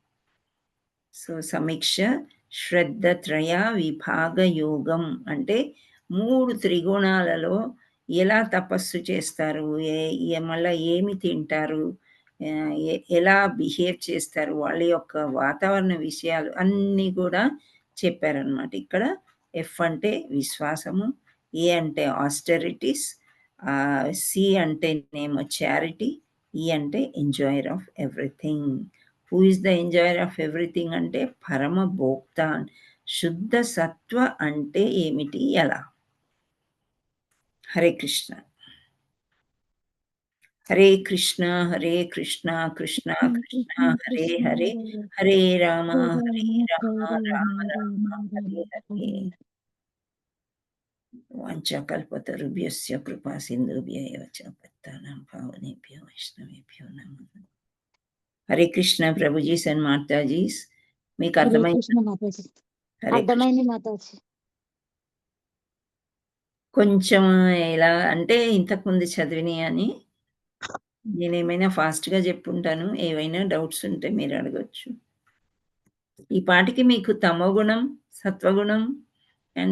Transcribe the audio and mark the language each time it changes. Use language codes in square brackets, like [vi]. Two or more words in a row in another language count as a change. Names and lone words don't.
[te] సో సమీక్ష శ్రద్ధ త్రయ విభాగ యోగం అంటే 3 త్రిగుణాలలో ఎలా తపస్సు చేస్తారు, మళ్ళీ ఏమి తింటారు, ఎలా బిహేవ్ చేస్తారు, వాళ్ళ యొక్క వాతావరణ విషయాలు అన్నీ కూడా చెప్పారనమాట. ఇక్కడ ఎఫ్ అంటే విశ్వాసము, ఏ అంటే ఆస్టెరిటీస్, సి అంటే నేమో చారిటీ, ఈ అంటే [en] enjoyer of everything. who is the enjoyer of everything [te] అంటే పరమ భోక్త. శుద్ధ సత్వ అంటే ఏమిటి, ఎలా? [sa] హరే కృష్ణ. హరే కృష్ణ హరే కృష్ణ కృష్ణ కృష్ణ హరే హరే, హరే రామ హరే రామ రామ రామ హరే హరే. వాంఛాకల్పతరుభ్యస్య కృపా సింధుభ్య ఏవ చ పతితానాం పావనేభ్యో వైష్ణవేభ్యో నమః. हरे कृष्ण, [en] Prabhuji and Mataji's. [te] మీకు హరే అర్థమైందా? కృష్ణ మాతాజీ. [sa] హరే కృష్ణ. [te] అర్థమైంది మాతాజీ. కొంచెం ఎలా అంటే ఇంతకుముందు చదివినయి అని నేనేమైనా ఫాస్ట్‌గా చెప్పుంటాను. ఏవైనా డౌట్స్ ఉంటే మీరు అడగొచ్చు. ఈ పాటికి మీకు తమోగుణం, సత్వగుణం అండ్